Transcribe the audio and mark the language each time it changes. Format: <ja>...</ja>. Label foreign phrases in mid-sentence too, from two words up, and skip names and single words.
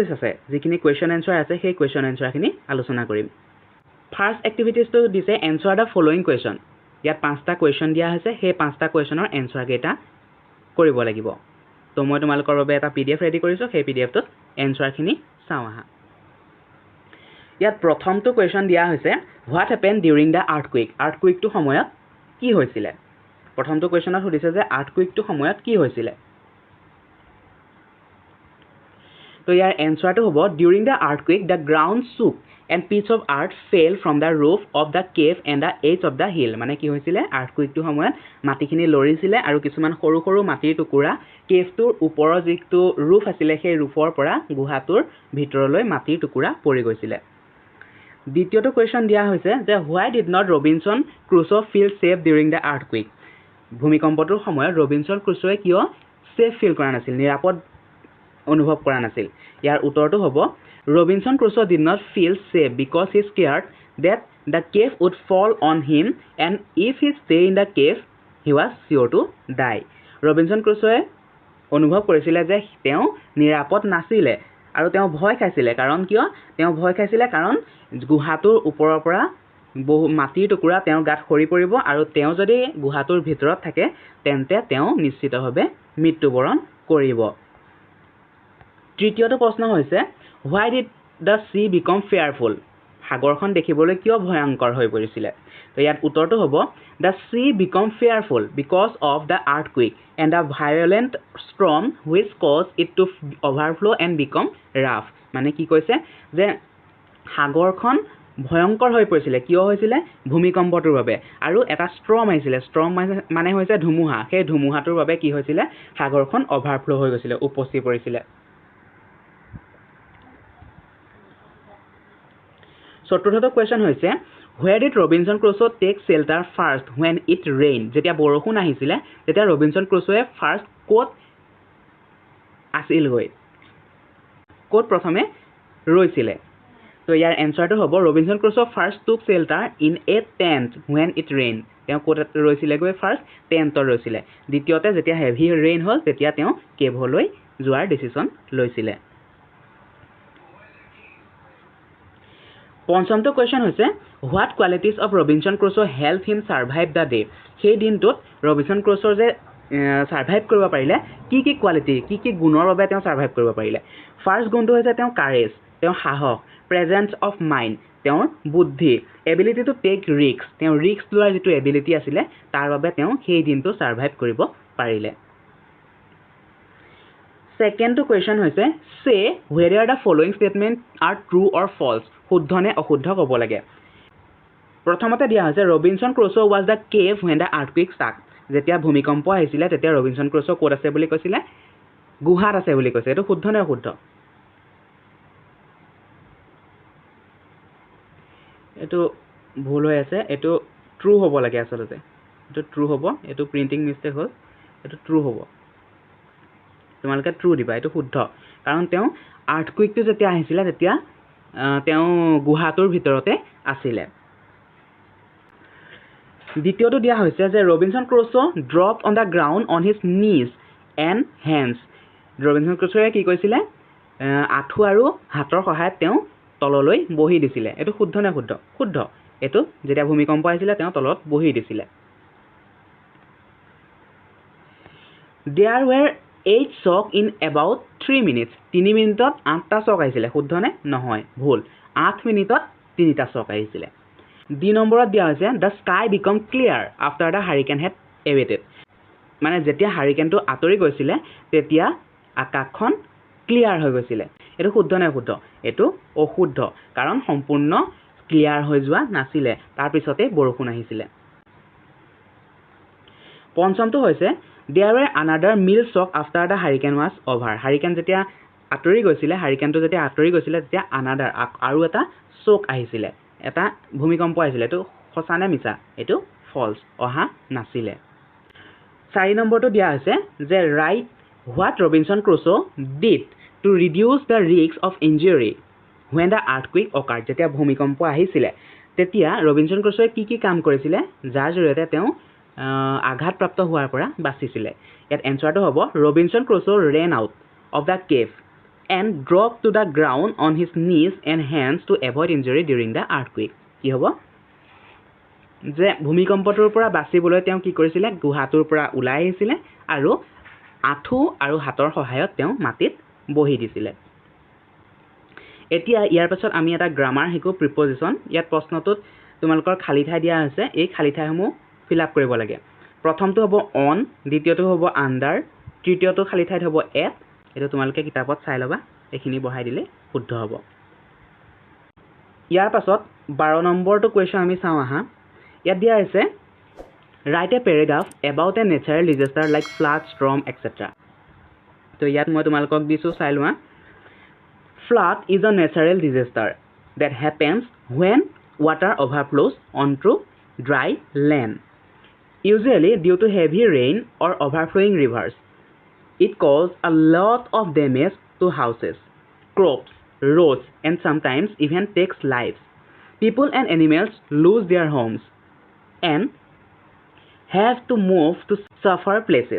<as>আছে যিখিনি</as> <en>question answer</en> <as>আছে সেই</as> <en>question answerখিনি</en> <as>আলোচনা কৰিম</as> <en>first activitiesটো</en> <as>দিছে</as> <en>answer the following question</en> <as>ইয়াত 5টা কোৱেশ্চন দিয়া হৈছে সেই 5টা</as> <en>questionৰ answer</en> <as>কেইটা কৰিব লাগিব তো মই তোমালোকৰ বাবে এটা</as> <en>PDF ready</en> <as>কৰিছো সেই পিডিএফটোত এনসাৰখিনি চাও আহা ইয়াত প্ৰথমটো কোৱেশ্চন দিয়া হৈছে</as> <en>what happen during the earthquakeটো</en> <as>সময়ত কি হৈছিল প্ৰথমটো কোৱেশ্চনত সুধিছে যে আৰ্থকুইকটো সময়ত কি হৈছিল তো ইয়াৰ এনসাৰটো হ'ব</as> <en>during the earthquake the ground shook and piece of earth fell from the roof of the cave and the edge of the hill</en> <as>মানে কি হৈছিল আৰ্থকুইকটো সময়ত মাটিখিনি লৰিছিল আৰু কিছুমান সৰু সৰু মাটিৰ টুকুৰা কেভটোৰ ওপৰৰ যিটো ৰূফ আছিল সেই ৰূফৰ পৰা গুহাটোৰ ভিতৰলৈ মাটিৰ টুকুৰা পৰি গৈছিল দ্বিতীয়টো কোৱেশ্চন দিয়া হৈছে যে</as> <en>why did not Robinson Crusoe feel safe during the earthquake</en> <as>ভূমিকম্পটোৰ সময়ত ৰবিনসন ক্ৰুছোৱে কিয়</as> <en>safe feel</en> <as>কৰা নাছিল নিৰাপদ অনুভৱ কৰা নাছিল ইয়াৰ উত্তৰটো হ'ব</as> <en>Robinson Crusoe did not feel safe because he scared that the cave would fall on him and if he stayed in the cave he was sure to die Robinson Crusoe</en> <as>অনুভৱ কৰিছিল যে তেওঁ নিৰাপদ নাছিল আৰু তেওঁ ভয় খাইছিল কাৰণ কিয় তেওঁ ভয় খাইছিল কাৰণ গুহাটোৰ ওপৰৰ পৰা বহু মাটিৰ টুকুৰা তেওঁ গাত খৰি পৰিব আৰু তেওঁ যদি গুহাটোৰ ভিতৰত থাকে তেন্তে তেওঁ নিশ্চিতভাৱে মৃত্যুবৰণ কৰিব তৃতীয়টো প্ৰশ্ন হৈছে</as> <en>why did the sea become fearful</en> <as>সাগৰখন দেখিবলৈ কিয় ভয়ংকৰ হৈ পৰিছিল তো ইয়াত উত্তৰটো হ'ব</as> <en>the sea became fearful because of the earthquake and a violent storm which caused it to overflow and become rough</en> <as>মানে কি কৈছে যে সাগৰখন ভয়ংকৰ হৈ পৰিছিল কিয় হৈছিল ভূমিকম্পটোৰ বাবে আৰু এটা ষ্টৰ্ম আহিছিল ষ্টৰ্ম মানে হৈছে ধুমুহা সেই ধুমুহাটোৰ বাবে কি হৈছিল সাগৰখন অভাৰফ্লো হৈ গৈছিল উপচি পৰিছিল চতুৰ্থটো কোৱেশ্চন হৈছে</as> <en>where did Robinson Crusoe take shelter first when it rained</en> <as>যেতিয়া বৰষুণ আহিছিল তেতিয়া ৰবিনসন ক্ৰুছোৱে ফাৰ্স্ট কোট আছিল গৈ কোট প্ৰথমে ৰৈছিল তো ইয়াৰ এনসাৰটো হ'ব ৰবিনসন ক্ৰুছোe ফাৰ্স্ট</as> <en>took shelter in a tent when it rained</en> <as>তেওঁ কোট ৰৈছিল গৈ</as> <en>first tentত</en> <as>ৰৈছিল দ্বিতীয়তে যেতিয়া</as> <en>heavy rain</en> <as>হ'ল তেতিয়া তেওঁ কেভলৈ যোৱাৰ ডিসিশন লৈছিল পঞ্চমটো কোৱেশ্চন হৈছে</as> <en>what qualities of Robinson Crusoe help him survive the day</en> <as>সেই দিনটোত ৰবিনসন ক্ৰুছোৰ যে সাৰ্ভাইভ কৰিব পাৰিলে কি কি কোৱালিটি কি গুণৰ বাবে তেওঁ সাৰ্ভাইভ কৰিব পাৰিলে ফাৰ্স্ট গুণটো হৈছে তেওঁ কাৰেজ তেওঁ সাহস</as> <en>presence of mind</en> <as>তেওঁৰ বুদ্ধি</as> <en>ability to take risk</en> <as>তেওঁ ৰিস্ক লোৱাৰ যিটো এবিলিটি আছিল তাৰ বাবে তেওঁ সেই দিনটো সাৰ্ভাইভ কৰিব পাৰিলে</as> <en>secondটো question</en> <as>হৈছে সে</as> <en>whether the following statement are true or false</en> <as>শুদ্ধ নে অশুদ্ধ ক'ব লাগে প্ৰথমতে দিয়া হৈছে ৰবিনসন ক্ৰুছোe</as> <en>was the cave when the earthquake struck</en> <as>যেতিয়া ভূমিকম্প আহিছিল তেতিয়া ৰবিনসন ক্ৰুছোe ক'ত আছে বুলি কৈছিল গুহাত আছে বুলি কৈছে এটো শুদ্ধ নে অশুদ্ধ এটো ভুল হৈ আছে এটো ট্ৰু হ'ব লাগে আসলতে এটো ট্ৰু হ'ব এটো</as> <en>printing mistake</en> <as>হ'ল এটো ট্ৰু হ'ব তোমালোকে ট্ৰু দিবা এটো শুদ্ধ কাৰণ তেওঁ আৰ্থকুইকটো যেতিয়া আহিছিল তেতিয়া তেওঁ গুহাটোৰ ভিতৰতে আছিল দ্বিতীয়টো দিয়া হৈছে যে ৰবিনসন ক্ৰুছোe</as> <en>dropped on the ground on his knees and hands</en> <as>ৰবিনসন ক্ৰুছোৱে কি কৈছিল আঁঠু আৰু হাতৰ সহায়ত তেওঁ তললৈ বহি দিছিল এটো শুদ্ধ নে শুদ্ধ শুদ্ধ এটো যেতিয়া ভূমিকম্প আহিছিল তেওঁ তলত বহি দিছিল</as> <en>there were 8 shock in about 3 minutes</en> <as>3 মিনিটত 8টা shock আহিছিল শুদ্ধ নে নহয় ভুল 8 মিনিটত 3টা shock আহিছিল দুই নম্বৰত দিয়া হৈছে</as> <en>the sky become clear after the hurricane had abated</en> <as>মানে যেতিয়া হাৰিকেনটো আঁতৰি গৈছিল তেতিয়া আকাশখন ক্লিয়াৰ হৈ গৈছিল এটো শুদ্ধ নে অশুদ্ধ এটো অশুদ্ধ কাৰণ সম্পূৰ্ণ ক্লিয়াৰ হৈ যোৱা নাছিল তাৰ পিছতে বৰষুণ আহিছিল পঞ্চমটো হৈছে</as> <en>there were another mild shock after the hurricane was over</en> <as>hurricane যেতিয়া আঁতৰি গৈছিল হাৰিকেনটো যেতিয়া আঁতৰি গৈছিল তেতিয়া আৰু এটা shock আহিছিল এটা ভূমিকম্প আহিছিল এটো সঁচা নে মিছা এটো false অহা নাছিলে 4 নম্বৰটো দিয়া আছে যে</as> <en>write what Robinson Crusoe did to reduce the risk of injury when the earthquake occurred</en> <as>যেতিয়া ভূমিকম্প আহিছিলে তেতিয়া ৰবিনসন ক্ৰুছয়ে কি কাম কৰিছিলে যাৰ জৰিয়তে তেওঁ আঘাতপ্ৰাপ্ত হোৱাৰ পৰা বাচিছিলে ইয়াত এনসাৰটো হ'ব ৰবিনসন ক্ৰুছো</as> <en>ran out of the cave and dropped to the ground on his knees and hands to avoid injury during the earthquake</en> <as>কি হ'ব যে ভূমিকম্পটোৰ পৰা বাচিবলৈ তেওঁ কি কৰিছিলে গুহাটোৰ পৰা ওলাই আহিছিলে আৰু আঁঠু আৰু হাতৰ সহায়ত তেওঁ মাটিত বহি দিছিলে এতিয়া ইয়াৰ পাছত আমি এটা গ্ৰামাৰ শিকো প্ৰিপজিশন ইয়াত প্ৰশ্নটোত তোমালোকৰ খালি ঠাই দিয়া আছে এই খালি ঠাইসমূহ</as> <en>fill up</en> <as>কৰিব লাগে প্ৰথমটো হ'ব অন দ্বিতীয়টো হ'ব আন্ডাৰ তৃতীয়টো খালি ঠাইত হ'ব এট এটা তোমালোকে কিতাপত চাই লবা এখিনি বহাই দিলে শুদ্ধ হ'ব ইয়াৰ পাছত 12 নম্বৰটো কোৱেশ্চন আমি চাওঁ আহা ইয়াত দিয়া আছে</as> <en>write a paragraph about a natural disaster like flood storm etc</en> <as>তো ইয়াত মই তোমালোকক দিছো চাই লোৱা</as> <en>flood is a natural disaster that happens when water overflows onto dry land usually due to heavy rain or overflowing rivers it causes a lot of damage to houses crops roads and sometimes even takes lives people and animals lose their homes and have to move to safer places.</en>